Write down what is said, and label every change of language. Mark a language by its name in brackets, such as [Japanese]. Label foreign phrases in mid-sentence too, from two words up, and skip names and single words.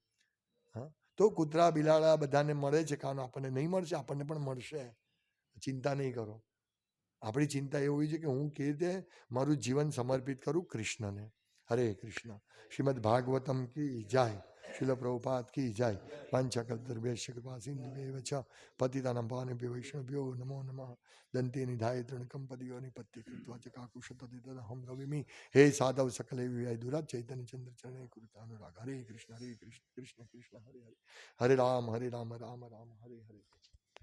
[Gujarati] તો કૂતરા બિલાડા બધાને મળે છે, કારણ આપણને નહીં મળશે, આપણને પણ મળશે. ચિંતા નહીં કરો. આપણી ચિંતા એ હોવી છે કે હું કેવી રીતે મારું જીવન સમર્પિત કરું કૃષ્ણને. હરે કૃષ્ણ. શ્રીમદ ભાગવતમ કી જય. [Sanskrit] શિલ પ્રભુપાદ કી જય. પાંચકલ્પતરુભ્યશ્ચ કૃપા સિંધુભ્યૈવ ચ પતિતાનાં પાવનેભ્યો વૈષ્ણવેભ્યો નમો નમઃ. દંતે નિધાય તૃણકં પદયો નિપત્તિ કૃત્વા ચ કાકુશતદિતદહં રવિમિ. હે સાધવ સકલે વિવાય દુરા ચૈતન્ય ચંદ્ર ચરણે કૃતાનુરાગ. હરે કૃષ્ણ કૃષ્ણ કૃષ્ણ હરે હરે. હરે રામ રામ રામ હરે હરે.